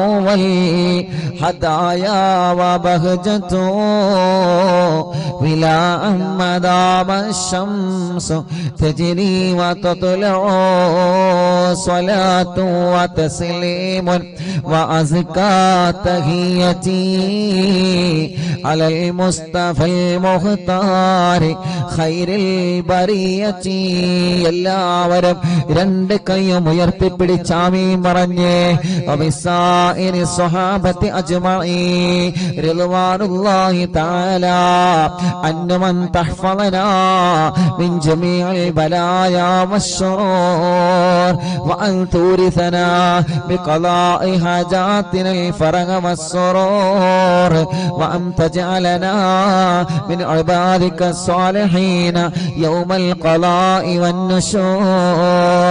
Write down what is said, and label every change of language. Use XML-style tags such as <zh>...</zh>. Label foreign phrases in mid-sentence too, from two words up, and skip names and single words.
<ar>والهدايا وبهجة ولا مدام الشمس تجري وتطلع صلاة وتسليم وأزكى تحيتي على المصطفى المختار خير البرية.</ar> <ml>എല്ലാവരും രണ്ട് കൈയും ഉയർത്തിപ്പിടിച്ച് ആമീൻ പറഞ്ഞേ.</ml> <ar>وبسائر الصحابة أجمعين رضوان الله تعالى أن تحفظنا من جميع البلايا والشرور النور وأن تورثنا بقضاء حاجاتنا الفرج والسرور وأن تجعلنا من عبادك الصالحين يوم القضاء والنشور.</ar>